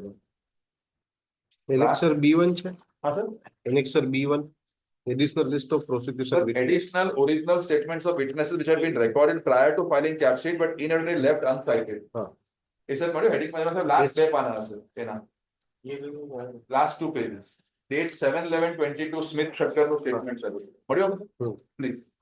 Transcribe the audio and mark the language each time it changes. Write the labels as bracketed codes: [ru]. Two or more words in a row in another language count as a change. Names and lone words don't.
[gu] Annexure B1 છે. હા સર [en] Annexure B1, additional list of prosecution witness. additional original statements of witnesses which have been recorded prior to filing charge sheet but inadvertently left uncited. [gu] એ સર મળ્યું હેડિંગ માં સર લાસ્ટ બે પાના હશે એના લાસ્ટ 2 pages. Date 7/11/22 સ્મિથ ઠક્કર નું સ્ટેટમેન્ટ છે મળ્યું પ્લીઝ.